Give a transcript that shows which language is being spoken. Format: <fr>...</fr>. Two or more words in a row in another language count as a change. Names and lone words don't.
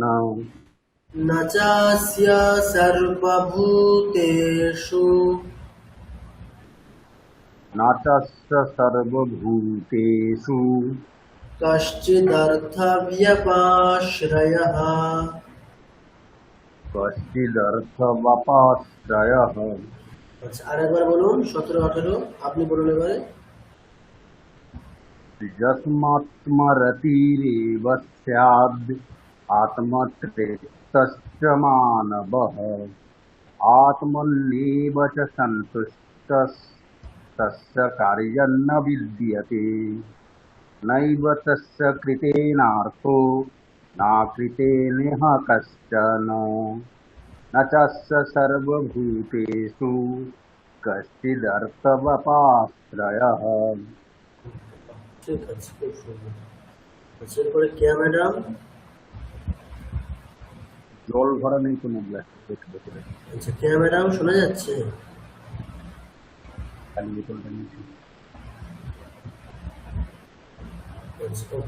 <sa>न चास्य सर्वभूतेषु। न तस्य सर्वभूतेषु कश्चिदर्थव्यपाश्रयः। कश्चिदर्थवपाश्रयः।</sa> <bn>আচ্ছা, আরেকবার বলুন। 17, 18 আপনি বলুন এবারে।</bn> <sa>यस्मात्मरतिरेव स्याद् आत्मतृप्तश्च मानवः। आत्मन्येव च सन्तुष्टः। तस्य कार्यं न विद्यते। नैव तस्य कृतेनार्थो। न कृतेनेह कश्चन। न चास्य सर्वभूतेषु कश्चिदर्थवपाश्रयः।</sa> <bn>ঠিক আছে, খুব সুন্দর। আচ্ছা, এরপরে কেয়া ম্যাডাম। জল ভরা নেই কোনো গ্লাস বোতলে, আচ্ছা ক্যামেরাও শোনা যাচ্ছে? খালি বোতলটা নিয়েছি। আচ্ছা ওকে।</bn>